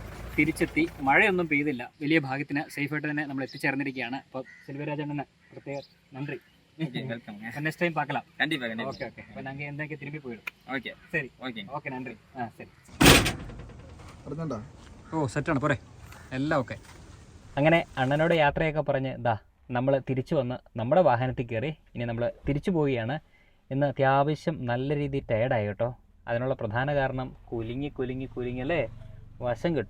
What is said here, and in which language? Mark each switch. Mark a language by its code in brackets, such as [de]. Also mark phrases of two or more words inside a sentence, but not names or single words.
[ml] തിരിച്ചെത്തി. മഴയൊന്നും പെയ്തില്ല, വലിയ ഭാഗ്യത്തിന് സേഫായിട്ട് തന്നെ നമ്മൾ എത്തിച്ചേർന്നിരിക്കുകയാണ്. അപ്പോൾ സെൽവരാജണ്ണന് പ്രത്യേക നന്ദി. [en] next time பார்க்கலாம். [ta] கண்டிப்பா. ஓகே அப்போ நாங்கள் எந்தக்கு திரும்பி போயிடும். ஓகே சரி ஓகே [ml] ഓക്കെ നന്ദി. ശരി. അടുത്തുണ്ടോ? ഓ സെറ്റാണ്, പോരെ, എല്ലാം ഓക്കെ. അങ്ങനെ അണ്ണനോട് യാത്രയൊക്കെ പറഞ്ഞ് നമ്മൾ തിരിച്ചു വന്ന് നമ്മുടെ വാഹനത്തിൽ കയറി. ഇനി നമ്മൾ തിരിച്ചു പോവുകയാണ്. ഇന്ന് അത്യാവശ്യം നല്ല രീതിയിൽ ടയേർഡായി കേട്ടോ. അതിനുള്ള പ്രധാന കാരണം കുലുങ്ങി അല്ലേ വശം കിട്ടു.